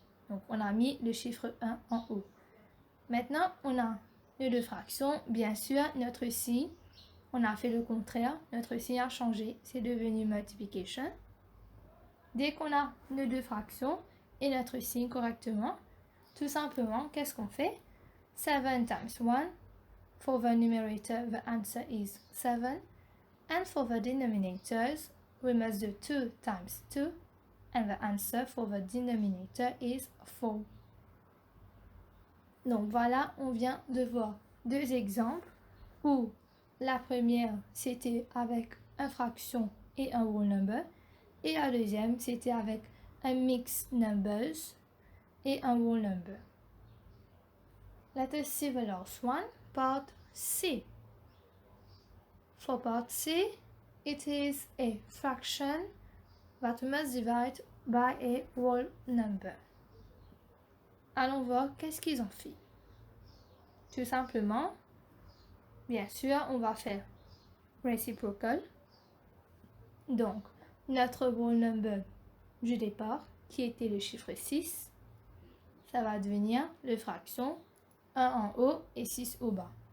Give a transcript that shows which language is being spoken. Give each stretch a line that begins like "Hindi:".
French: Donc, on a mis le chiffre 1 en haut. Maintenant, on a nos deux fractions. Bien sûr, notre signe, on a fait le contraire. Notre signe a changé, c'est devenu multiplication. Dès qu'on a nos deux fractions et notre signe correctement, tout simplement, qu'est-ce qu'on fait?
English: 7 times 1. For the numerator, the answer is 7. And for the denominators, we must do 2 times 2. And the answer for the denominator is 4.
French: Donc voilà, on vient de voir deux exemples où la première, c'était avec une fraction et un whole number. Et la deuxième, c'était avec un mixed numbers et un whole number.
English: Let us see the last one, part C. For part C, it is a fraction that we must divide by a whole number.
French: Allons voir qu'est-ce qu'ils ont fait. Tout simplement, bien sûr, on va faire reciprocal. Donc, notre whole number du départ, qui était le chiffre 6, ça va devenir le fraction 1 en haut et 6 au bas.